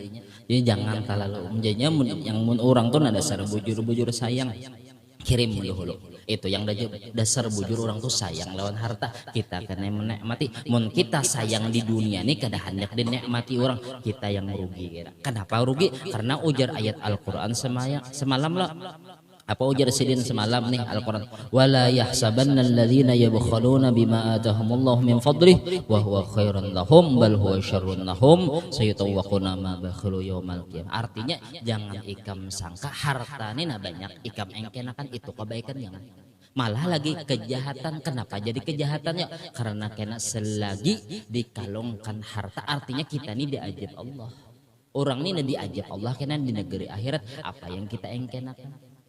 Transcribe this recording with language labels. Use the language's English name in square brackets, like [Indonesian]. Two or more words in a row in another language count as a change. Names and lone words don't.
[Banjar] Jadi jangan terlalu jadinya yang orang tuh ada dasar bujur sayang kirim dulu. Itu yang dasar bujur orang tuh sayang lawan harta, kita kena menikmati. Mun kita sayang di dunia nih kada hendak dinikmati orang, kita yang rugi. Kenapa rugi? Karena ujar ayat Al-Qur'an semalam lah. Apa ujar sidin semalam nih Al-Qur'an, [Arabic] ولا يحسبن الذين يبخلون بما آتاهم الله من فضله وهو خيرا لهم بل هو شر لهم سيطوقون ما بخلوا يوم القيامة. [Banjar] Artinya jangan ikam sangka harta ini banyak ikam engkenakan itu kebaikan, jangan. Malah lagi kejahatan. Kenapa jadi kejahatannya? Karena kena selagi dikalungkan harta, artinya kita ini diajab Allah. Orang ini diajab Allah kena di negeri akhirat apa yang kita engkenakan.